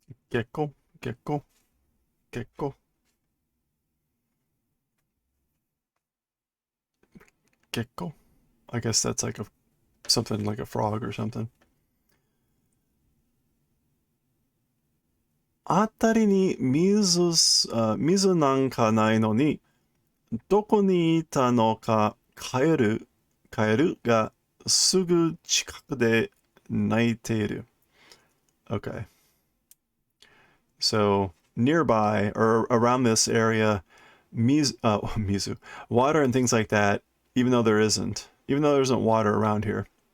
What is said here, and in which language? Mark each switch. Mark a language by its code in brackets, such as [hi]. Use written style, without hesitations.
[en] Gecko, gecko, gecko. Gecko. I guess that's like something like a frog or something. [ja] あたりに水なんかないのに、どこにいたのかカエルがすぐ近くで泣いている。 [en] Okay. So nearby or around this area, mizu, water and things like that, even though there isn't water around here.